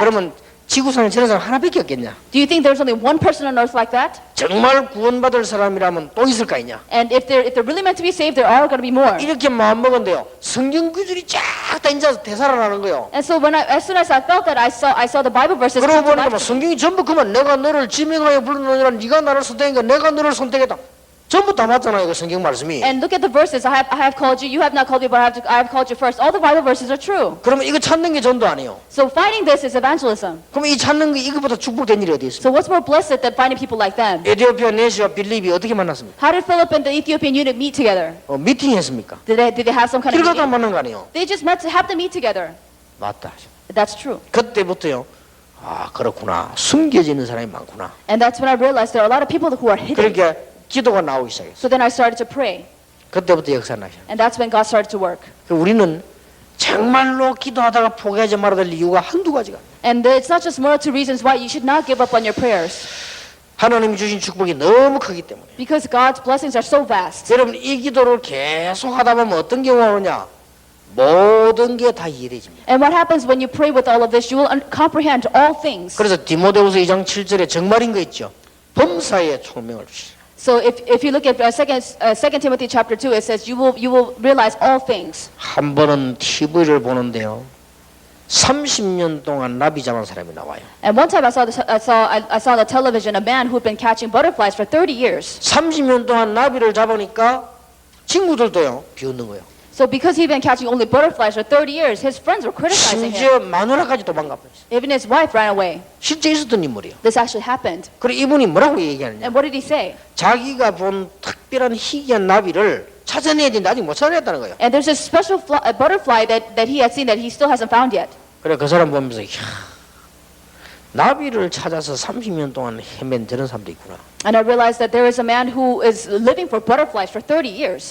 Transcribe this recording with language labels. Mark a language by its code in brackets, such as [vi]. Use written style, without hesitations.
[ko] 그러면 지구상에 저런 사람 하나밖에 없겠냐. [en] Do you think there's only one person on earth like that? [ko] 정말 구원받을 사람이라면 또 있을 거 아니냐. [en] And if they're really meant to be saved, there are going to be more. [ko] 이렇게 마음먹은데요. 성경 구절이 쫙 다 이제 되살아나는 거예요. [en] And so as soon as I felt that, I saw the Bible verses. [ko] 그러고 보니까 [en] life. [ko] 뭐 성경이 전부 그만 내가 너를 지명하여 불렀느니라 네가 나를 선택하니까 내가 너를 선택했다. 전부 다 맞잖아요. 그 성경 말씀이. [en] And look at the verses. I have called you. You have not called me, but I have called you first. All the Bible verses are true. [ko] 그러면 이거 찾는 게 전도 아니에요. [en] So finding this is evangelism. [ko] 그럼 이 찾는 게 이거보다 축복된 일이 어디 있어요? [en] So what's more blessed than finding people like them? [ko] 에티오피아 네시와 빌립이 어떻게 만났습니까? [en] How did Philip and the Ethiopian eunuch meet together? [ko] 미팅했습니까? [en] Did they have some kind [ko] 길 [en] of [ko] 가다 [en] meeting? [ko] 만난 거 아니에요? [en] They just met to have them meet together. [ko] 맞다. [en] That's true. [ko] 그때부터요. 아 그렇구나. 숨겨지는 사람이 많구나. [en] And that's when I realized there are a lot of people who are hidden. [ko] 그러니까 기도가 나오기 시작했어요. [en] So then I started to pray. [ko] 그때부터 역사 나기 시작했어요. [en] And that's when God started to work. [ko] 우리는 정말로 기도하다가 포기하지 말아야 될 이유가 한두 가지가. [en] And it's not just one or two reasons why you should not give up on your prayers. [ko] 하나님이 주신 축복이 너무 크기 때문에. [en] Because God's blessings are so vast. [ko] 여러분 이 기도를 계속 하다 보면 어떤 경우가 오냐? 모든 게 다 이해되집니다. [en] And what happens when you pray with all of this? You will comprehend all things. [ko] 그래서 디모데후서 2장 7절에 정말인 거 있죠. 범사에 총명을 주시라. [en] So if you look at 2 Timothy chapter 2, it says you will realize all things. [ko] 한 번은 TV를 보는데요. 30년 동안 나비 잡은 사람이 나와요. [en] And one time I saw on the television a man who'd been catching butterflies for 30 years. [ko] 30년 동안 나비를 잡으니까 친구들도요 비웃는 거예요. [en] So because he'd been catching only butterflies for 30 years, his friends were criticizing him. [ko] 심지어 마누라까지 도망가 버렸어요. [en] Even his wife ran away. [ko] 실제 있었던 인물이에요. [en] This actually happened. [ko] 그리고 이분이 뭐라고 얘기하느냐? [en] And what did he say? [ko] 자기가 본 특별한 희귀한 나비를 찾아내야 되는데 아직 못 찾아냈다는 거예요. [en] And there's a special butterfly that he had seen that he still hasn't found yet. [ko] 그래 그 사람 보면서 나비를 찾아서 30년 동안 헤맨 저런 사람도 있구나. [en] And I realized that there is a man who is living for butterflies for 30 years.